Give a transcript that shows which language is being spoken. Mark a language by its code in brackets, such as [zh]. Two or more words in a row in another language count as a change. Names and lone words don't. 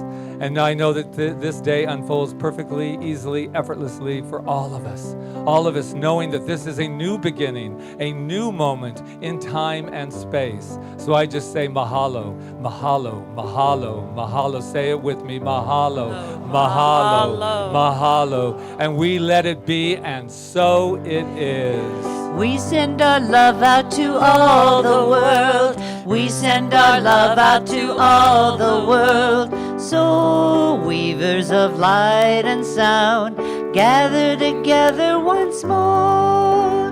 [en] And I know that this day unfolds perfectly, easily, effortlessly for all of us knowing that this is a new beginning, a new moment in time and space. So I just say [haw] mahalo, mahalo, mahalo, mahalo. [en] Say it with me, [haw] mahalo, mahalo, mahalo. [en] And we let it be, and so it is. We send our love out to all the world. We send our love out to all the world. So, weavers of light and sound, gather together once more.